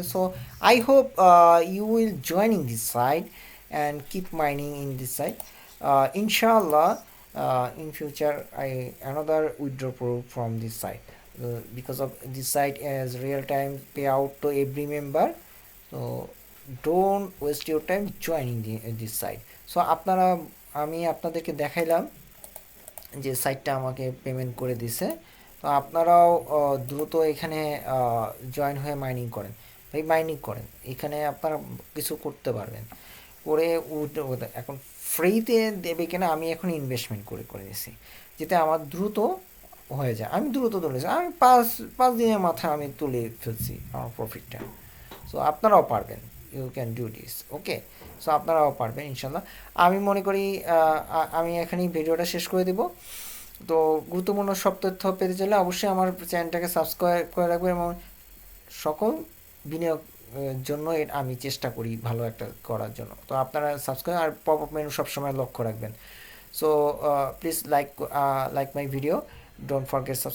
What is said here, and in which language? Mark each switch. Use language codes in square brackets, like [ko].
[en] So I hope you will joining this site and keep mining in this site. Inshallah, in future another withdrawal from this site, because of this site as real time payout to every member. So don't waste your time joining this site. [bn] So আমি আপনাদেরকে দেখাইলাম যে সাইটটা আমাকে payment করে দিছে। তো আপনারাও দ্রুত এখানে জয়েন হয়ে মাইনিং করেন, ভাই মাইনিং করেন, এখানে আপনারা কিছু করতে পারবেন করে এখন ফ্রিতে দেবে কিনা, আমি এখন ইনভেস্টমেন্ট করে দিয়েছি যাতে আমার দ্রুত হয়ে যায়। আমি দ্রুত তুলেছি, আমি পাঁচ দিনের মাথায় আমি তুলে ফেলছি আমার প্রফিটটা। সো আপনারাও পারবেন, [en] You can do this. [bn] Okay, so আপনারাও পারবেন ইনশাল্লাহ। আমি মনে করি আমি এখানেই ভিডিওটা শেষ করে দেব। তো গুরুত্বপূর্ণ সব তথ্য পেতে চাইলে অবশ্যই আমার চ্যানেলটাকে সাবস্ক্রাইব করে রাখবেন, এবং সকল বিনিয়োগ জন্য আমি চেষ্টা করি ভালো একটা করার জন্য। তো আপনারা সাবস্ক্রাইব আর পপ আপ মেনু সবসময় লক্ষ্য রাখবেন। [en] So please like my video, don't forget subscribe and don't forget joining my telegram. Pray for me and